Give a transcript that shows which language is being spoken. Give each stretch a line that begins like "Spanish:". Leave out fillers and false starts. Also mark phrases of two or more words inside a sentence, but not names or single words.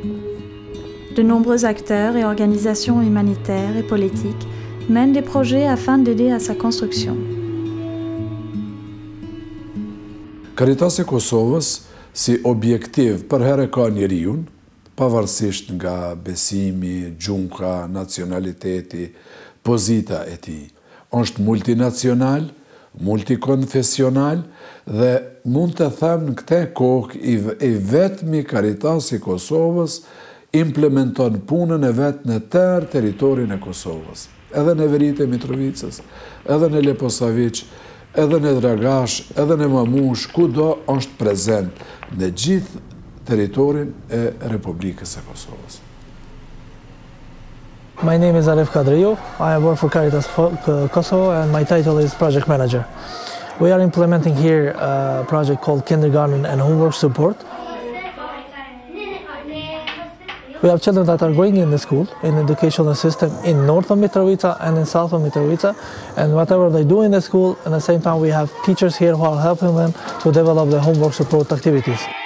French: De nombreux acteurs et organisations humanitaires et politiques mènent des projets afin d'aider à sa construction.
Albanian: Karitasi e Kosovës si objektiv për herë ka njeriun, pavarësisht nga besimi, gjunka, nacionaliteti, pozita e tij. Është multinacional, multikonfesional dhe mund të them në këtë kohë i vetmi Karitasi i Kosovës implementon punën e vetë në tërë teritorin e Kosovës. Edhe në Verit e Mitrovicës, edhe në Leposaviq, edhe në Dragash, edhe në Mamush, kudo është prezent në gjithë teritorin e Republikës së Kosovës.
English: My name is Arif Kadriou. I work for Caritas Kosovo and my title is Project Manager. We are implementing here a project called Kindergarten and Homework Support. We have children that are going in the school, in the educational system in north of Mitrovica and in south of Mitrovica, and whatever they do in the school, at the same time we have teachers here who are helping them to develop the homework support activities.